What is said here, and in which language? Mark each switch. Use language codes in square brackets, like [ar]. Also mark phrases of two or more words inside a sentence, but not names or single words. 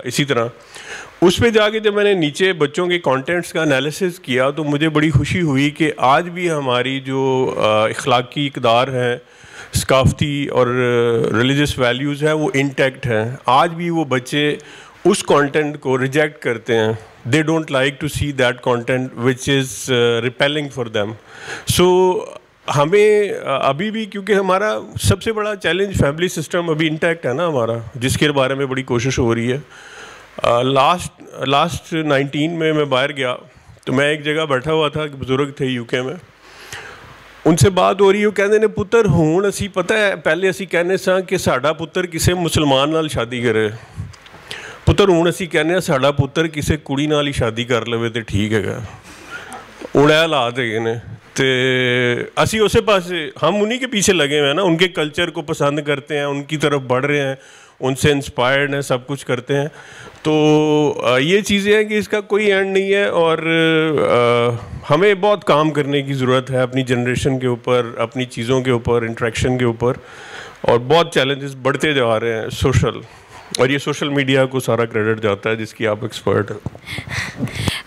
[ur] اسی طرح اس پہ جا کے جب میں نے نیچے بچوں کے کانٹینٹس کا انالیسس کیا تو مجھے بڑی خوشی ہوئی کہ آج بھی ہماری جو اخلاقی اقدار ہیں, ثقافتی اور [en] religious values [ur] ہیں وہ انٹیکٹ ہیں. آج بھی وہ بچے اس کانٹینٹ کو ریجیکٹ کرتے ہیں. [en] They don't like to see that content which is repelling for them. [ur] So ہمیں ابھی بھی کیونکہ ہمارا سب سے بڑا چیلنج [en] family system [ur] ابھی انٹیکٹ ہے نا ہمارا, جس کے بارے میں بڑی کوشش ہو رہی ہے. لاسٹ 19 میں باہر گیا تو میں ایک جگہ بیٹھا ہوا تھا, بزرگ تھے یو کے میں, ان سے بات ہو رہی ہے. [pa] وہ کہتے ہیں پتر ہوں اسی پتہ ہے پہلے اسی کہنے سا کہ ساڈا پتر کسے مسلمان نال شادی کرے, ਪੁੱਤਰ ਹੁਣ ਅਸੀਂ ਕਹਿੰਦੇ ਹਾਂ ਸਾਡਾ ਪੁੱਤਰ ਕਿਸੇ ਕੁੜੀ ਨਾਲ ਹੀ ਸ਼ਾਦੀ ਕਰ ਲਵੇ ਤੇ ਠੀਕ ਹੈਗਾ. ਹੁਣ ਇਹ ਹਾਲਾਤ ਹੈਗੇ ਨੇ ਤੇ ਅਸੀਂ ਉਸੇ ਪਾਸੇ [ur] ہم انہیں کے پیچھے لگے ہوئے ہیں نا, ان کے کلچر کو پسند کرتے ہیں, ان کی طرف بڑھ رہے ہیں, ان سے انسپائرڈ ہیں, سب کچھ کرتے ہیں. تو یہ چیزیں ہیں کہ اس کا کوئی اینڈ نہیں ہے اور ہمیں بہت کام کرنے کی ضرورت ہے اپنی جنریشن کے اوپر, اپنی چیزوں کے اوپر, انٹریکشن کے اوپر, اور بہت چیلنجز بڑھتے جا رہے ہیں سوشل, اور یہ [en] social media [ur] کو سارا کریڈٹ جاتا ہے جس کی آپ ایکسپرٹ ہیں.